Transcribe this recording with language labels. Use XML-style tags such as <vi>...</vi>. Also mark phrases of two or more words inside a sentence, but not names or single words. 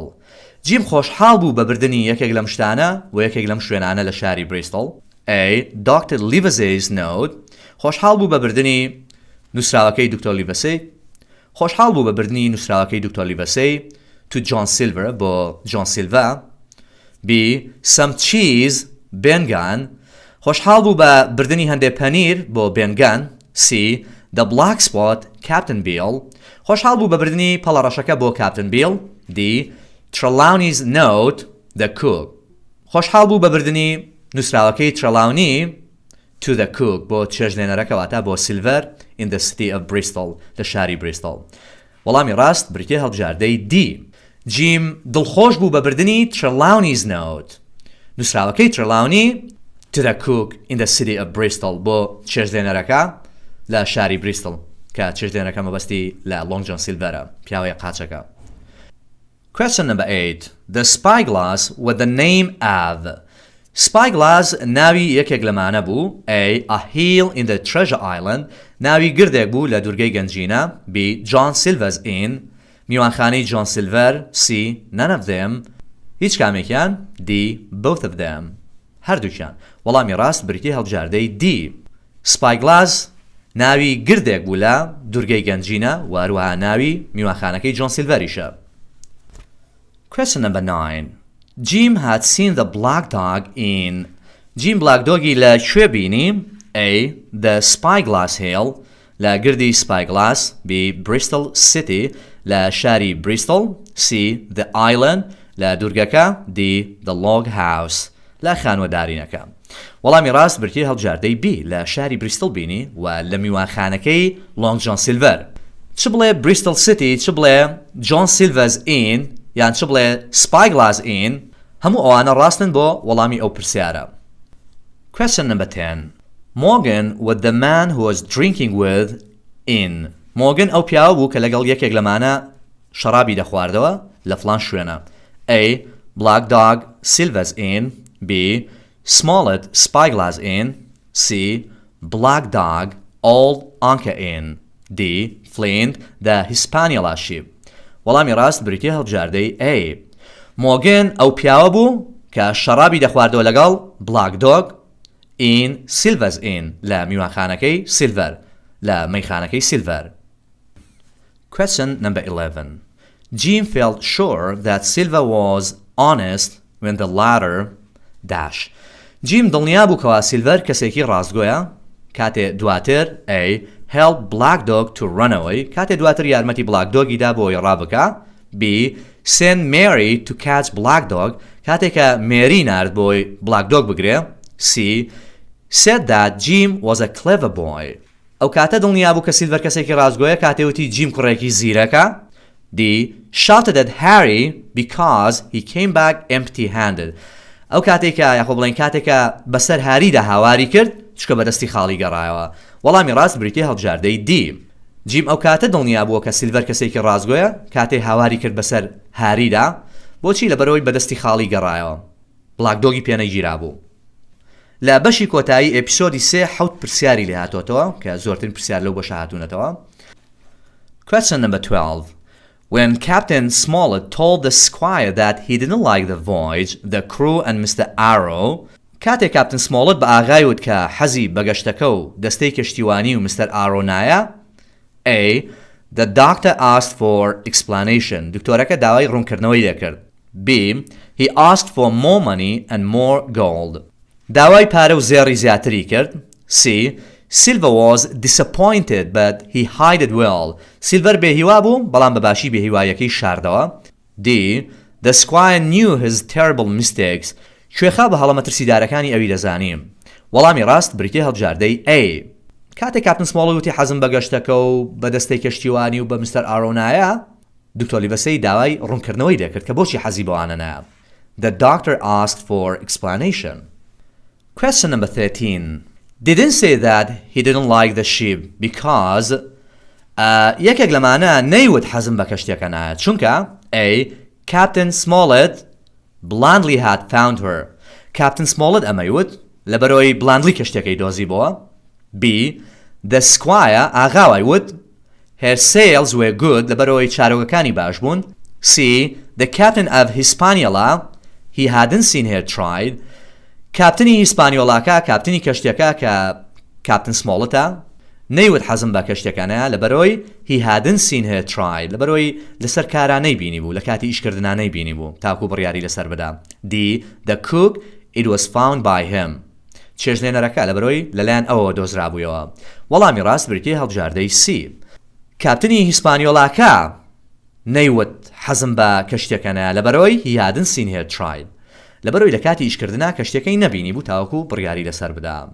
<ckb>Jim خۆشحاڵ بوو بە بردننی یەکێک لەم شتانە و یەکێک لەم شوێنانە لە شاری بریستڵ.</ckb> <en>A. Dr. Livesey's note.</en> <ckb>خۆشحاڵ بوو بە بردننی نووسراوەکەی دکتۆر لیڤەسەی. خۆشحاڵ بوو بە بردننی نووسراوەکەی دکتۆر لیڤەسەی to John Silver بۆ John Silver.</ckb> <en>B. Some cheese بێنگان.</en> <ckb>خۆشحاڵ بوو بە بردننی هەندێک پەنیر بۆ بێنگان.</ckb> <en>C. The black spot Captain Bill.</en> <ckb>خۆشحاڵ بوو بە بردننی پەڵەڕەشەکە بۆ Captain Bill. D.</ckb> <en>Trelawney's note the cook.</en> <ckb>خۆشحاڵ بوو بە بردننی نووسراوەکەی Trelawney</ckb> <en>to the cook</en> <ckb>بۆ چێشتلێنەرەکەواتە بۆ Silver</ckb> <en>in the city of Bristol</en> <ckb>لە شاری بریستڵ. وەڵامی ڕاست بریتێ هەڵبژاردەی D. جیم دڵخۆش بوو بە بردننی</ckb> <en>Trelawney's note</en> <ckb>نووسراوەکەی Trelawney</ckb> <en>to the cook in the city of Bristol</en> <ckb>بۆ چێشتلێنەرەکە لە شاری بریستڵ کە چێشتلێنەرەکە مەبەستی لە Long John Silverە پیاوەیە قاچەکە.</ckb> <en>Question number 8. The spyglass with the name of.</en> <ckb>Spyglass ناوی یەکێک لەمانە بوو.</ckb> <en>A. A hill in the Treasure Island</en> <ckb>ناوی گردێک بوو لە دورگەی گەنجینە.</ckb> <en>B.</en> <ckb>John Silver's Inn میوانخانەی John Silver. C.</ckb> <en>None of them</en> <ckb>هیچ کامێکیان.</ckb> <en>D. Both of them هەردووکیان.</en> <ckb>وەڵامی ڕاست بریتیە هەڵبژاردەی D. Spyglass ناوی گردێک بوو لە دورگەی گەنجینە و هەروەها ناوی میوانخانەکەی John Silverیشە.</ckb> <en>Question number 9. Jim had seen the black dog in.</en> <ckb>Jim</ckb> <en>black doggy</en> <ckb>لە کوێ بینی.</ckb> <en>A.</en> <ckb>The Spyglass Hill لە گردی Spyglass. B. Bristol City لە شاری Bristol. C.</ckb> <en>The Island</en> <ckb>لە دورگەکە.</ckb> <en>D. The Log House</en> <ckb>لە خانوەدارینەکە. وەڵامی ڕاست برتی هەڵبژاردەی B لە شاری بریستڵ بینی و لە میوانخانەکەی Long John Silver. چ بڵێ Bristol City چ بڵێ John Silver's Inn یان چ بڵێ Spyglass Inn هەموو ئەوانە ڕاستن بۆ وەڵامی ئەو پرسیارە.</ckb> <en>Question number 10. Morgan was the man who was drinking with in.</en> <ckb>Morgan ئەو پیاوە بوو کە لەگەڵ یەکێک لەمانە شەرابی دەخواردەوە لە فلان شوێنە.</ckb> <en>A. Black Dog Silver's Inn. B. Smollett Spyglass Inn. C. Black Dog Old Anchor Inn. D. Flint the Hispaniola Ship.</en> <ckb>وەڵامی ڕاست بریتیە هەڵبژاردەی A. Morgan ئەو پیاوە بوو کە شەرابی دەخواردەوە لەگەڵ بلاک دۆگ in Silver's Inn لە میوانخانەکەی سیلڤەر لە مەیخانەکەی سیلڤەر.</ckb> <en>Question number 11. Jim felt sure that Silver was honest when the latter dash.</en> <ckb>Jim دڵنیا بوو کەوا سیلڤەر کەسێکی ڕاستگۆیە کاتێ دواتر A.</ckb> <en>helped Black Dog to run away</en> <ckb>کاتێ دواتر یارمەتی بلاک دۆگیدا بۆی ڕابکە.</ckb> <en>B. send Mary to catch Black Dog</en> <ckb>کاتێکە مێری نارد بۆی بلاک دۆگ بگرێ.</ckb> <en>C. said that Jim was a clever boy</en> <ckb>ئەو کاتە دڵنیا بوو کە سیلڤەر کەسێکی ڕاستگۆیە کاتێ وتی جیم کوڕێکی زیرەکە.</ckb> <en>D. shouted at Harry because he came back empty-handed</en> <ckb>ئەو کاتێکە یاخۆ بڵێن کاتێکە بەسەر هاریدا هاواری کرد چکە بەدەستی خاڵی گەڕایەوە. وەڵامی ڕاست بریتیە هەڵبژاردەی D. جیم ئەو کاتە دڵنیا بووە کە سیلڤەر کەسێکی ڕاستگۆیە کاتێ هاواری کرد بەسەر هاریدا بۆچی لەبەرەوەی بەدەستی خاڵی گەڕایەوە بلاک دۆگی پێنەگیرا بوو. لە بەشی کۆتایی ئێپیسۆدی 3 حەوت پرسیاری لێ هاتۆتەوە کە زۆرترین پرسیار لەو بەشە هاتوونەتەوە.</ckb> <en>Question number 12. When Captain Smollett told the squire that he didn't like the voyage, the crew and Mr.</en> <ckb>Arrow کاتێک کاپتن سمۆڵت بە ئاغای وت کە حەزی بە گەشتەکە و دەستەی کەشتیوانی و مستەر ئارۆ نایە.</ckb> <en>A. The doctor asked for explanation.</en> <ckb>دکتۆرەکە داوای ڕوونکردنەوەی لێکرد.</ckb> <en>B. He asked for more money and more gold.</en> <ckb>داوای پارە و زێڕی زیاتری کرد.</ckb> <en>C. Silver was disappointed but he hid it well.</en> <ckb>Silver بێهیوا بوو بەڵام بەباشی بێهیوایەکەی شاردەوە.</ckb> <en>D. The squire knew his terrible mistakes.</en> <ckb>کوێخا بە هەڵە مەترسیدارەکانی ئەوی دەزانیم. وەڵامی ڕاست بریتیە هەڵبژاردەی A. کاتێک کاپتن سمۆڵت وتی حەزم بە گەشتەکە و بە دەستەی کەشتیوانی و بە مستەر ئارۆ نایە دکتۆر لیڤەسەی داوای ڕوونکردنەوەی دەکرد کە بۆچی حەزی بەوانە نایە.</ckb> <en>The doctor asked for explanation. Question number 13. Didn't say that he didn't like the ship because</en> <ckb>یەکێک لەمانە نەیوت حەزم بە کەشتێکە نایە چونکە</ckb> <en>A. Captain Smollett blandly had found her.</en> <ckb>Captain Smollett ئەمەیوت لەبەرەوەی بلاندلی کەشتێکەی دۆزی بۆوە.</ckb> <en>B. The squire</en> <ckb>ئاغاوای وت</ckb> <en>her sails were good</en> <ckb>لەبەرەوەی چارۆگەکانی باش بوون.</ckb> <en>C. The captain of Hispaniola he hadn't seen her tried.</en> <ckb>کاپتنی هیسپانیۆڵاکە کاپتنی کەشتێکە کە کاپتن سمۆڵتە نەیوت حەزم بە کەشتەکانەیە لەبەرەوەی</ckb> <en>he hadn't seen her tried</en> <ckb>لەبەرەوەی لەسەر کارانەی بینی بوو لە کاتی ئیشکردنانەی بینی بوو تاکو بڕیاری لەسەر بدا.</ckb> <en>D. The cook it was found by him.</en> <ckb>چێشتلێنەرەکە لەبەرەوەی لەلایەن ئەوەوە دۆزرابوویەوە. وەڵامی ڕاست بریتیە هەڵبژاردەی C. کاپتنی هیسپانیۆڵاکە نەیوت حەزم بە کەشتێکانەیە لەبەرەوەی</ckb> <en>he hadn't seen her tried</en> <ckb>لەبەرەوەی لە کاتی ئیشکردنا کەشتەکەی نەبینی بوو تاوەکو بڕیاری لەسەر بدا.</ckb>